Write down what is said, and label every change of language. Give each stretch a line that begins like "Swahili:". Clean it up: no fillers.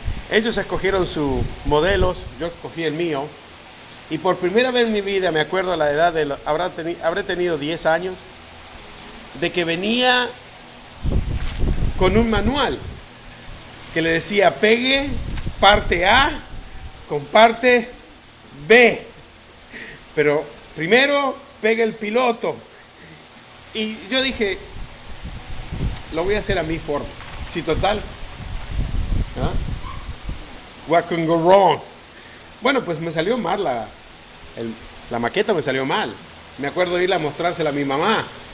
Spanish: Ellos escogieron sus modelos, yo escogí el mío. Y por primera vez en mi vida, me acuerdo a la edad habré tenido 10 años, de que venía con un manual que le decía pegue parte A con parte B, pero primero pegue el piloto. Y yo dije, lo voy a hacer a mi forma. Sí, total,
English: what can go wrong?
Spanish: Bueno, pues me salió mal la maqueta, me salió mal. Me acuerdo de ir a mostrársela a mi mamá.